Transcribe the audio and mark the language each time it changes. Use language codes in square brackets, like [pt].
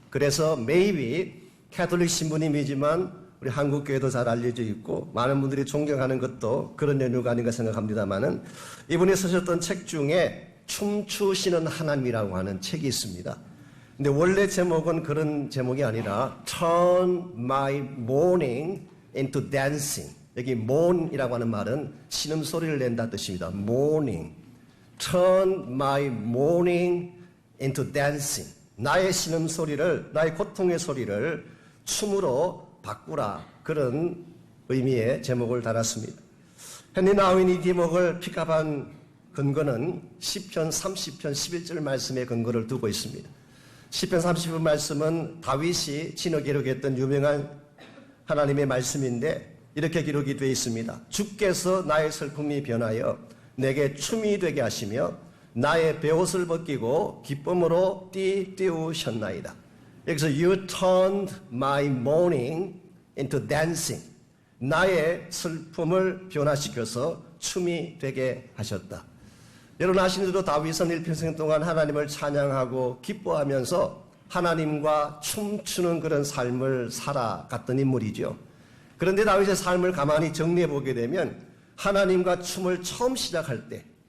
[ko] 그래서 maybe 가톨릭 신부님이지만 우리 한국 교회도 잘 알려져 있고 많은 분들이 존경하는 것도 그런 연유가 아닌가 생각합니다만은 이분이 쓰셨던 책 중에 춤추시는 하나님이라고 하는 책이 있습니다. 근데 원래 제목은 그런 제목이 아니라 [en] Turn my mourning into dancing. [ko] 여기 mourn이라고 하는 말은 신음소리를 낸다 뜻입니다. [en] mourning. Turn my mourning into dancing. [ko] 나의 신음소리를, 나의 고통의 소리를 춤으로 바꾸라. 그런 의미의 제목을 달았습니다. 헨리 나우엔이 이 제목을 픽업한 근거는 시편 30편 11절 말씀의 근거를 두고 있습니다. 시편 30편 말씀은 다윗이 진어 기록했던 유명한 하나님의 말씀인데 이렇게 기록이 되어 있습니다. 주께서 나의 슬픔이 변하여 내게 춤이 되게 하시며 나의 베옷을 벗기고 기쁨으로 띠우셨나이다. 여기서 [en] You turned my mourning into dancing. [ko] 나의 슬픔을 변화시켜서 춤이 되게 하셨다. 여러분 아시는 대로 다윗은 일평생 동안 하나님을 찬양하고 기뻐하면서 하나님과 춤추는 그런 삶을 살아갔던 인물이죠. 그런데 다윗의 삶을 가만히 정리해 보게 되면 하나님과 춤을 처음 시작할 때